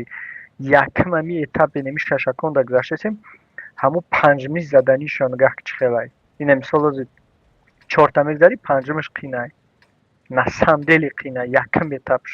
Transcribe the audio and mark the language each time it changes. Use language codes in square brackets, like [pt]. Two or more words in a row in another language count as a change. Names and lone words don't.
[tg] Якм ҳамин этапи ҳамин шашаконда гузаштасем, ҳамун панҷми заданишон нигоҳ кун чӣ хелае. Ина мисол ҳозир чорта мегзарӣ, панҷумаш қинае. [ru] На самом деле [tg] қинае, якм этапш.